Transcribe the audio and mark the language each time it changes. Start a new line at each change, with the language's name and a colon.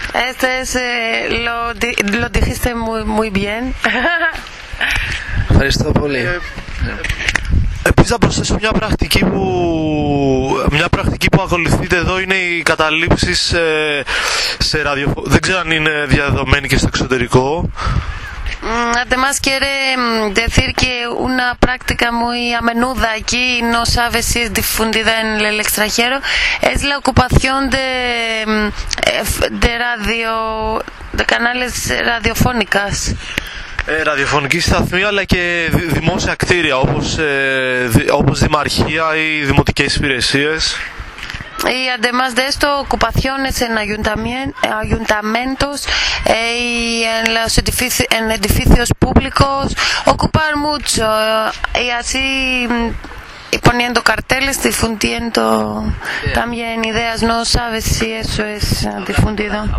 Spanish: Este es lo dijiste muy bien.
Greek: Ευχαριστώ πολύ. Επίσης, θα προσθέσω μια πρακτική που ακολουθείτε εδώ είναι οι καταλήψεις σε ραδιοφωνικό. Δεν ξέρω αν είναι διαδεδομένη και στο εξωτερικό.
Spanish: Además, quiere decir que una práctica muy a menudo aquí, no sabe si es difundida en el extranjero, es la ocupación de radio, de canales radiofónicas.
Greek: Ραδιοφωνική σταθμή αλλά και δημόσια κτίρια όπως δημαρχία ή δημοτικές υπηρεσίες.
Spanish: Y además de esto, ocupaciones en ayuntamientos y en los edificios públicos, ocupar mucho y así poniendo carteles, difundiendo también ideas, no sabes si eso es difundido.